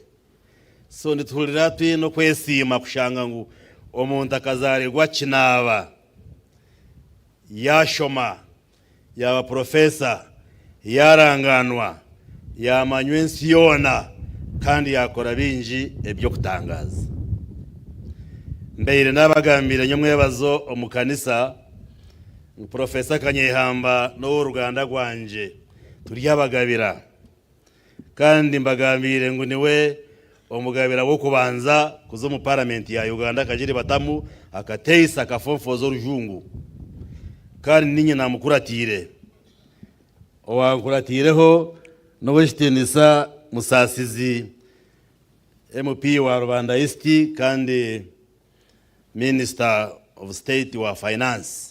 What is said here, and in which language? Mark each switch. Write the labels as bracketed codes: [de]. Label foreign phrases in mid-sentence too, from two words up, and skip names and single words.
[cgg] So nitulira twino kwesima kushanga ngo omuntu akazarirwa Kinaba yashoma yaba professor yaranganwa yamanywensi yona kandi yakora bingi ebyo kutangaza. Mbeire nabagambire nyomwe bazo omukanisa Professor Kanyeihamba no Uganda gwanje turi abagabira, kandi mbagambire ngo niwe omugabira wo kubanza kuzo mu parliament ya Uganda kajiri batamu akateisa kafonfozo rujungu, kandi ninyi namukuratire owankuratireho no weshitenisa musasizi MP wa Rwanda East kandi [en] Minister of State [cgg] wa Finance.